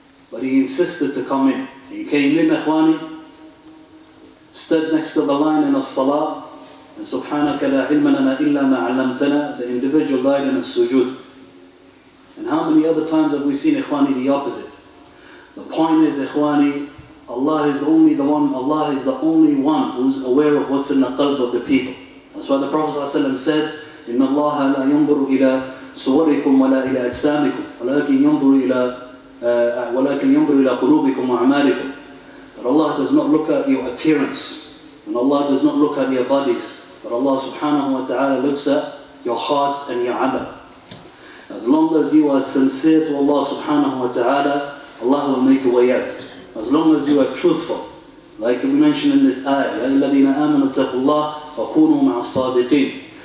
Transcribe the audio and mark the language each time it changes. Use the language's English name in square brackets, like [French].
[English] But he insisted to come in. He came in, Ikhwani, stood next to the line in as-salah, and [Arabic] Subhanaka la ilma lana illa ma 'allamtana, [English] the individual died in a sujood. And how many other times have we seen, Ikhwani, the opposite? The point is, Ikhwani, Allah is the only one who's aware of what's in the qalb of the people. That's why the Prophet ﷺ said, [Arabic] إِنَّ اللَّهَ لَا يَنْظُرُ إِلَى صُوَرِكُمْ وَلَا إِلَى أَجْسَامِكُمْ وَلَكِنْ يَنْظُرُ إِلَى قُلُوبِكُمْ وَأَعْمَالِكُمْ. [English] But Allah does not look at your appearance, and Allah does not look at your bodies, but Allah subhanahu wa ta'ala looks at your hearts and your amal. As long as you are sincere to Allah subhanahu wa ta'ala, Allah will make a way out. As long as you are truthful, like we mentioned in this ayah, [Arabic] يَا الَّذِينَ آمَنُوا اتَّقُوا اللَّهَ وَكُونُوا مَعَ الصَّادِقِينَ.